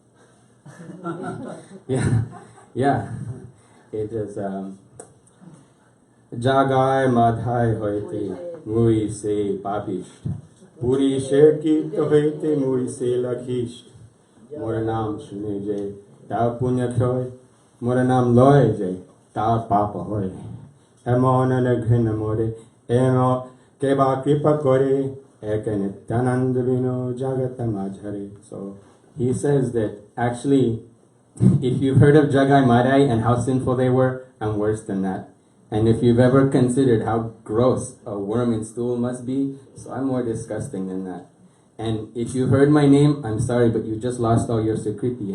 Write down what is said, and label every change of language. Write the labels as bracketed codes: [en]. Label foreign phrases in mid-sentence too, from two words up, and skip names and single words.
[en] Yeah. It is [bn] জগাই মাধাই হৈতে মুঞি সে পাপিষ্ঠ পুরীষের কীট হৈতে মুঞি সে লঘিষ্ঠ মোর নাম শুনে যেই তার পুণ্য ক্ষয় মোর নাম লয় যেই তার পাপ হয় এমন নির্ঘৃণ মোরে কেবা কৃপা করে এক নিত্যানন্দ বিনা জগৎ মাঝারে. [en] So he says that actually, if you've heard of Jagai Madai and how sinful they were, I'm worse than that. And if you've ever considered how gross a worm in stool must be, so I'm more disgusting than that. And if you heard my name, I'm sorry, but you just lost all your Sukriti.